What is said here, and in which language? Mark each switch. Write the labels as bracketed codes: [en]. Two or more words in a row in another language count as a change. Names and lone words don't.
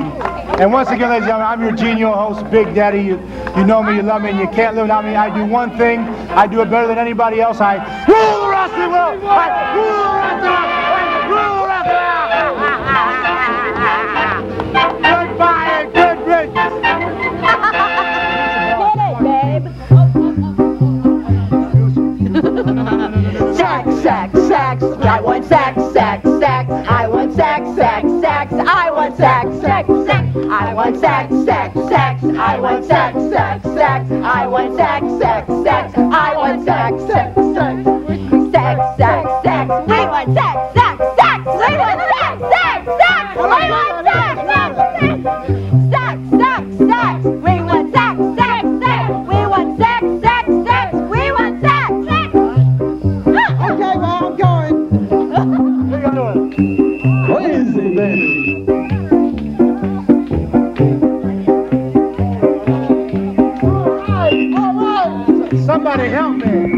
[en] And once again, ladies and gentlemen, I'm your genial host, Big Daddy. You know me, you love me, and you can't live without me. I do one thing. I do it better than anybody else. I rule the wrestling world. I rule the wrestling world. I rule the wrestling world. Goodbye and good riddance. Sax, sax, sax. I want sax, sax, sax. I want sax, sax, sax. I want sax, sax, sax. I want sax, sax, sax. I want sax, sax, sax. I want sax, sax, sax. I want sax, sax, sax. Sax, sax, sax. We want sax, sax, sax. We want sax, sax, sax. We want sax, sax, sax. Sax, sax, sax. We want sax, sax, sax. We want sax, sax, sax. We want sax, sax. Okay, well, I'm going. What are you doing? Crazy, baby. Somebody help me.